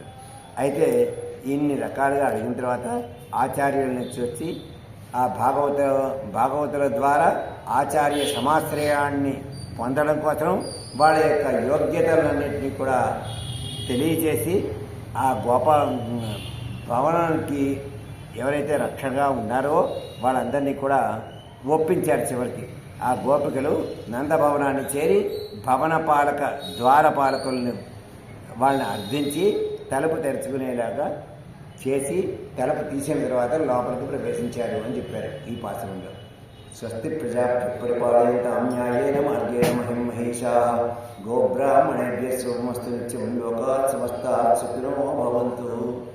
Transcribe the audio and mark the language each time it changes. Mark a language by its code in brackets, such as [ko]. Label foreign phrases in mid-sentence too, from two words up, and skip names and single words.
[te] అయితే ఇన్ని రకాలుగా అడిగిన తర్వాత ఆచార్యుల నుంచి వచ్చి ఆ భాగవతుల ద్వారా ఆచార్య సమాశ్రయాన్ని పొందడం కోసం వాళ్ళ యొక్క యోగ్యతలన్నింటినీ కూడా తెలియచేసి ఆ భవనానికి ఎవరైతే రక్షణగా ఉన్నారో వాళ్ళందరినీ కూడా ఒప్పించారు. చివరికి ఆ గోపికలు నందభవనాన్ని చేరి భవన పాలక ద్వారపాలకులను వాళ్ళని అర్థించి తలుపు తెరుచుకునేలాగా చేసి తలుపు తీసిన తర్వాత లోపలికి ప్రవేశించారు అని చెప్పారు ఈ పాత్రంలో. [sa] స్వస్తి ప్రజాభ్య పరిపాలయంతాం న్యాయేన మార్గేణ మహిం మహేషాః గోబ్రాహ్మణేభ్యः శుభమస్తు నిత్యం లోకాః సమస్తాః సుఖినో భవంతు.